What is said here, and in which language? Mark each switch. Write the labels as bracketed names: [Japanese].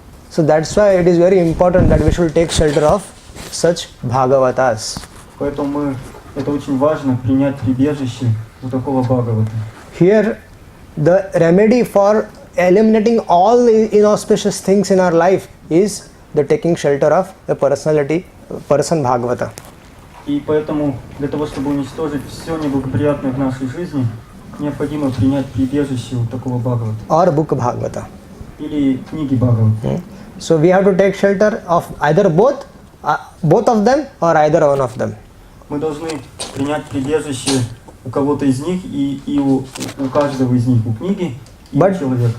[English] So that's why it is very important that we should take shelter of such Bhagavatas. [Russian] Поэтому это очень важно принять прибежище у такого Бхагавата. [English] Here, the remedy for eliminating all inauspicious things in our life is the taking shelter of a person Bhagavata. [Russian] И поэтому для того, чтобы уничтожить все неблагоприятное в нашей жизни, необходимо принять прибежище у такого Бхагавата. [English] Or book Bhagavata. [Russian] Или книги Бхагавата. [English] So we have to take shelter of either both of them or either one of them. [Russian] Мы должны принять прибежище у кого-то из них и у каждого из них, у книги и у человека.